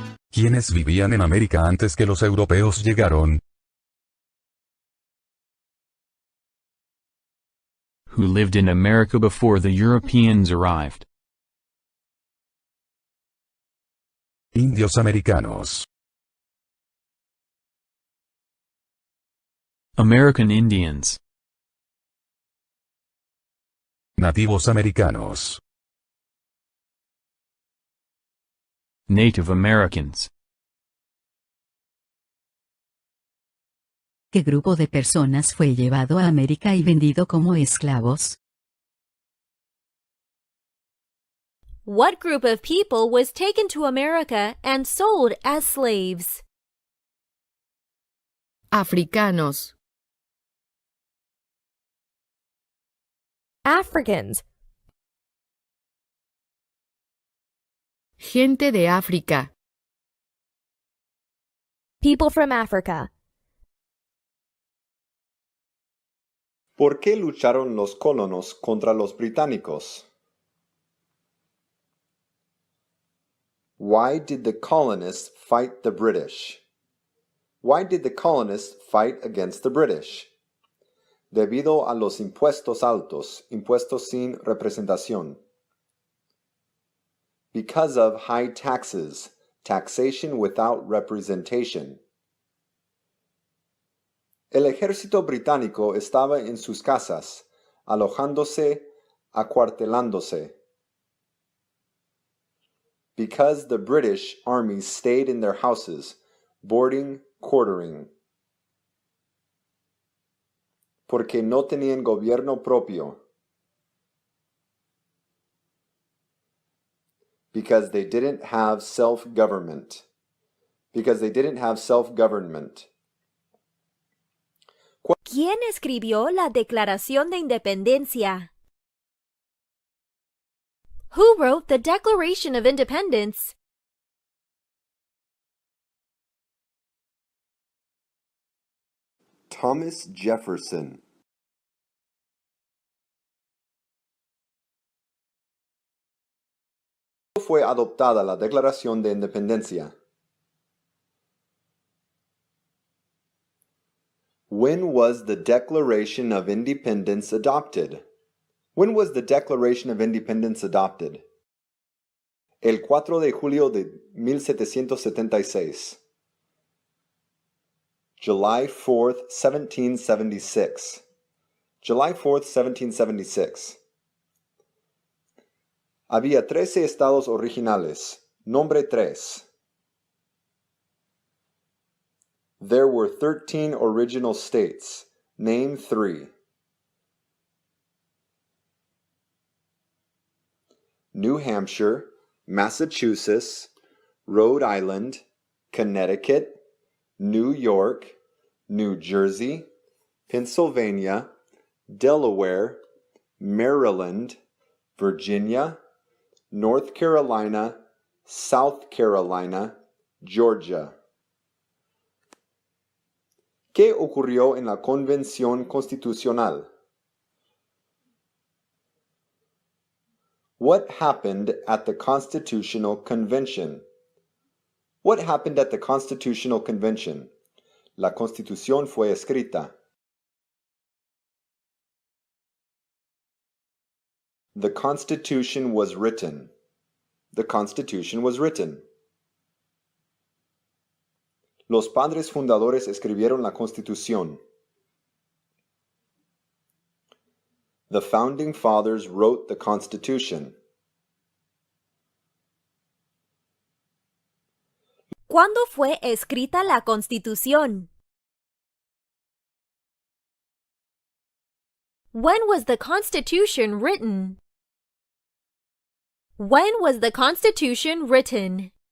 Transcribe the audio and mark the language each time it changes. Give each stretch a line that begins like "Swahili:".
Spanish: ¿Quiénes vivían en América antes que los europeos llegaron?
English: Who lived in America before the Europeans arrived?
Spanish: Indios americanos.
English: American Indians.
Spanish: Nativos americanos.
English: Native Americans.
Spanish: ¿Qué grupo de personas fue llevado a América y vendido como esclavos?
English: What group of people was taken to America and sold as slaves?
Spanish: Africanos.
English: Africans.
Spanish: Gente de África.
English: People from Africa.
Spanish: ¿Por qué lucharon los colonos contra los británicos?
English: Why did the colonists fight the British? Why did the colonists fight against the British?
Spanish: Debido a los impuestos altos, impuestos sin representación.
English: Because of high taxes, taxation without representation.
Spanish: El ejército británico estaba en sus casas, alojándose, acuartelándose.
English: Because the British army stayed in their houses, boarding, quartering.
Spanish: Porque no tenían gobierno propio.
English: Because they didn't have self-government. Because they didn't have self-government.
Spanish: ¿Quién escribió la Declaración de Independencia?
English: Who wrote the Declaration of Independence? Thomas Jefferson.
Spanish: fue adoptada la Declaración de Independencia?
English: When was the Declaration of Independence adopted? When was the Declaration of Independence adopted?
Spanish: El 4 de julio de 1776.
English: July 4th, 1776. July 4th, 1776.
Spanish: Había 13 estados originales. Nombre 3.
English: There were 13 original states. Name 3. New Hampshire, Massachusetts, Rhode Island, Connecticut, New York, New Jersey, Pennsylvania, Delaware, Maryland, Virginia, North Carolina, South Carolina, Georgia.
Spanish: ¿Qué ocurrió en la Convención Constitucional?
English: What happened at the Constitutional Convention? What happened at the Constitutional Convention?
Spanish: La Constitución fue escrita.
English: The Constitution was written. The Constitution was written.
Spanish: Los padres fundadores escribieron la Constitución.
English: The founding fathers wrote the Constitution.
Spanish: ¿Cuándo fue escrita la Constitución?
English: When was the Constitution written? When was the Constitution written?